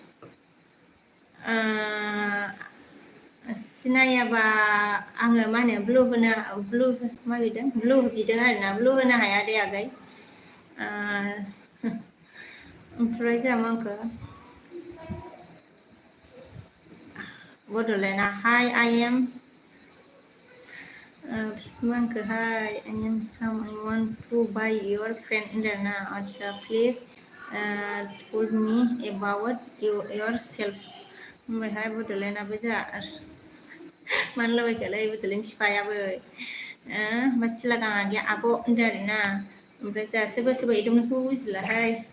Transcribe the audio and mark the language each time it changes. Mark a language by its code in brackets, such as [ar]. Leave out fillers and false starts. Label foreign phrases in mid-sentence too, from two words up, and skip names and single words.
[brx] सिनायाबा आङो मा होनो ब्लु मा बिदों ब्लु बिदों आरोना ब्लु होनो हाया दे आगै ओमफ्राय जोंहा मा होनखो बड'लेण्डआ [en] hi I am [brx] मा होनखोहाय [en] I am Sam I want to buy your pen [brx] होनदों ना आदसा [en] please told me about your self [brx] ओमफ्रायहाय बड'लेण्डआबो जोंहा मानो लबायखोलै बड'लेण्ड फिफायाबो मा सिलागाङा गैया आब' होनदों आरोना ओमफ्राय जोंहा सोरबा सोरबा एदोंमोनखौ बुजिलाहाय